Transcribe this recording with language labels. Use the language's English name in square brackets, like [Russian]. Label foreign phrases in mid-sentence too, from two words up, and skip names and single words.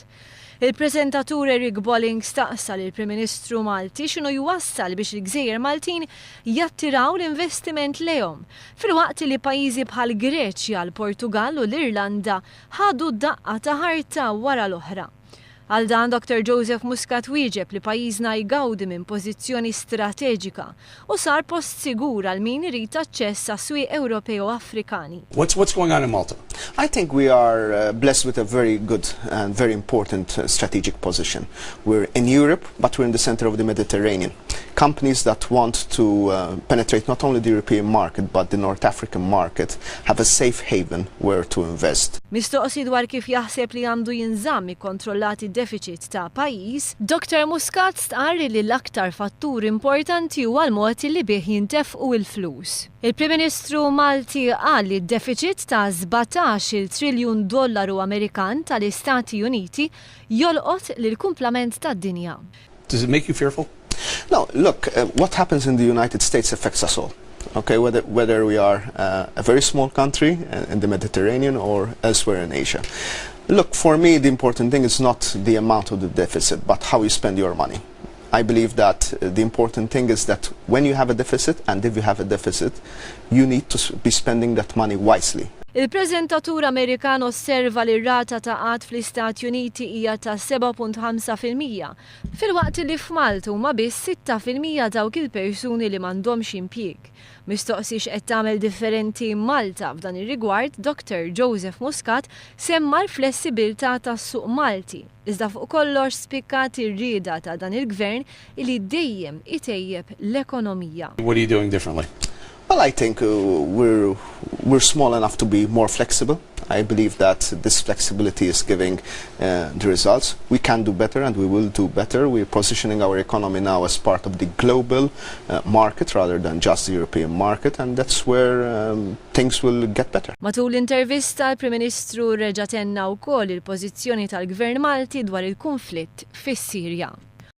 [Maltese] Il-preżentatur Riklam staqsa lill-Prim Ministru Malti x'inhu jwassal biex il-Gżejjer Maltin jattiraw l-investiment lejhom, filwaqt li pajjiżi bħal Greċja, l-Portugal u l-Irlanda ħadu daqqa ta' ħarta wara l-oħra. Għal dan Dr. Joseph Muscat wieġeb li pajjiżna jgawdi minn pożizzjoni strateġika u sar post sigur għal min irid aċċess għas-swieq Ewropej u Afrikani. [English] What's going on in Malta? I think we are blessed with a very good and very important strategic position. We're in Europe, but we're in the center of the Mediterranean. Companies that want to penetrate not only the European market, but the North African market have a safe haven where to invest. [Maltese] Mistoqsi dwar kif jaħseb li għandu jinżamm ikkontrollati deficit ta' pajjiż, Dr. Muscat stqarri li l-aktar fattur importanti huwa l-mod li bih jintefqu l-flus. Il-Prim Ministru Malti qal li d-deficit ta' 17 triljun dollaru Amerikan tal-Istati Uniti jolqot lill-kumplament tad-dinja. [English] Does it make you fearful? No, look, what happens in the United States affects us all. Okay, whether we are a very small country in the Mediterranean or elsewhere in Asia. Look, for me, the important thing is not the amount of the deficit, but how you spend your money. I believe that the important thing is that when you have a deficit, and if you have a deficit, you need to be spending that money wisely. [Maltese] Il-preżentatur Amerikan osserva li r-rata ta' qatt fl-Istati Uniti hija ta' 7.5%, filwaqt li f'Malta huma biss 6% dawk il-persuni li m'għandhomx impjieg. Mistoqsi x'qed tagħmel differenti Malta f'dan ir-rigward, Dr. Joseph Muscat semma l-flessibilità tas-suq Malti, iżda fuq kollox spikkat ir-rieda ta' dan il-gvern li dejjem itejjeb l-ekonomija. [English] What are you doing differently? Well, I think we're small enough to be more flexible. I believe that this flexibility is giving the results. We can do better and we will do better. We're positioning our economy now as part of the global market rather than just the European market, and that's where things will get better. [Maltese] Matul l-intervista, l-Prim Ministru reġa' tenna wkoll il-pożizzjoni tal-Gvern Malti dwar il-konflitt fis-Sirja.